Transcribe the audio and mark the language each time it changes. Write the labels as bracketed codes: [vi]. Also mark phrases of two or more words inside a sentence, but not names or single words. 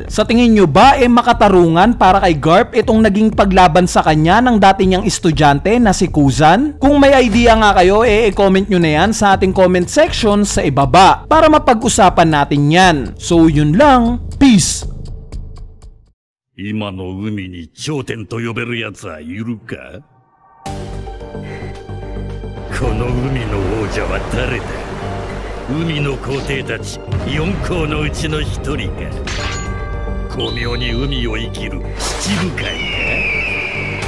[tl] Sa tingin nyo ba makatarungan para kay Garp itong naging paglaban sa kanya ng dati niyang estudyante na si Kuzan? Kung may idea nga kayo i-comment nyo na yan sa ating comment section sa ibaba para mapag-usapan natin yan. So yun lang, peace! [ja] 今の海に頂点と呼べるやつはいるか？この海の王者は誰だ？海の皇帝たち4皇のうちの一人か？巧妙に海を生きる七部会か？